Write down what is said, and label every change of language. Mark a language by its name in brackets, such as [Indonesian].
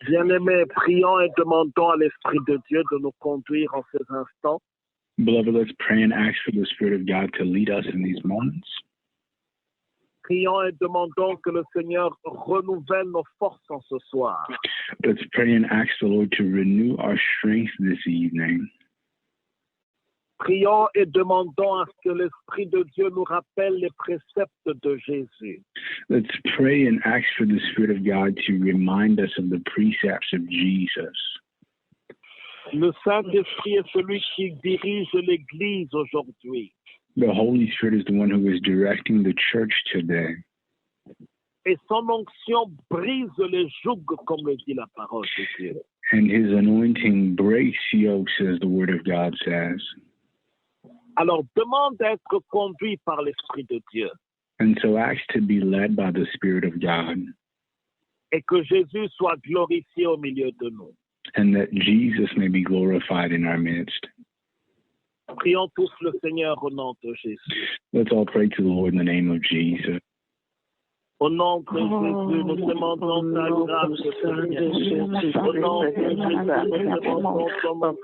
[French] Bien-aimés, prions et demandons à l'Esprit de Dieu de nous conduire en ces instants. [English] Beloved, let's pray and ask for the Spirit of God to lead us in these moments. [French] Prions et demandons que le Seigneur renouvelle nos forces en ce soir. [English] Let's pray and ask the Lord to renew our strength this evening. [French] Prions et demandons à ce que l'Esprit de Dieu nous rappelle les préceptes de Jésus. [English] Let's pray and ask for the Spirit of God to remind us of the precepts of Jesus. [French] Le Saint-Esprit est celui qui dirige l'Église aujourd'hui. [English] The Holy Spirit is the one who is directing the church today. [French] Et son onction brise les jougs, comme le dit la parole de Dieu. [English] And his anointing breaks yokes, as the word of God says. [French] Alors, demande d'être conduit par l'Esprit de Dieu. [English] And so ask to be led by the Spirit of God. [French] Et que Jésus soit glorifié au milieu de nous. [English] And that Jesus may be glorified in our midst. [French] Prions tous le Seigneur au nom de Jésus. [English] Let's all pray to the Lord in the name of Jesus. [French] Au nom de Jésus, nous demandons ta grâce, Seigneur. Au nom de Jésus, nous demandons ton